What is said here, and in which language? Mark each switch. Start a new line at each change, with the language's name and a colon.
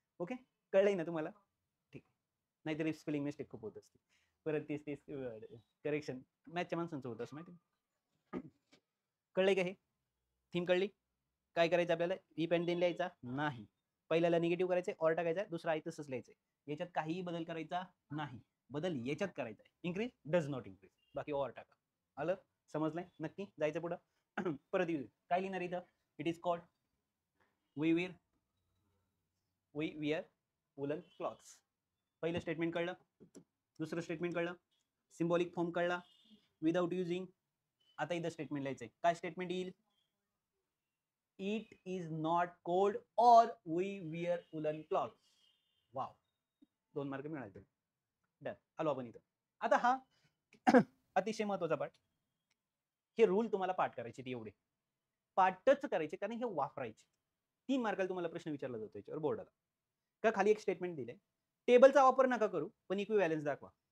Marathi: Okay, कळलंय ना तुम्हाला, ठीक. नाहीतरी स्पेलिंग मिस्टेक खूप होत असते, परत तीच करेक्शन मॅथच्या माणसांचं होत असं माहिती. कळलंय का? हे थीम कळली? काय करायचं आपल्याला? इफ अँड देन लिहायचा नाही, पहिल्याला निगेटिव्ह करायचे, ऑर टाकायचा, दुसरा आहे तसंच लिहायचंय. याच्यात काहीही बदल करायचा नाही. बदल याच्यात करायचा आहे, इन्क्रीज डज नॉट इन्क्रीज, बाकी ऑर टाका. आलं? समजलंय? नक्की जायचं पुढं. परत येऊ. काय लिहिणार इथं?
English: It is called we wear woollen clothes.
Marathi: पहिलं स्टेटमेंट कळलं, दुसरं स्टेटमेंट कळलं, सिम्बॉलिक फॉर्म कळला, विदाउट युजिंग. आता इथं स्टेटमेंट लिहायचंय. काय स्टेटमेंट येईल?
English: It is not cold और we wear woollen clothes.
Marathi: Wow, 2 mark मिळाले. डन. आलो आपण इथं. आता हा अतिशय महत्वाचा पाठ. हे रूल तुम्हाला पाठ करायचे, एवढे पाठच करायचे, कारण हे वापरायचे. 3 मार्काला तुम्हाला प्रश्न विचारला जातो याच्यावर बोर्डाला. का खाली एक स्टेटमेंट दिले, टेबलचा वापर नका करू, पण इक्विव्हॅलन्स दाखवा.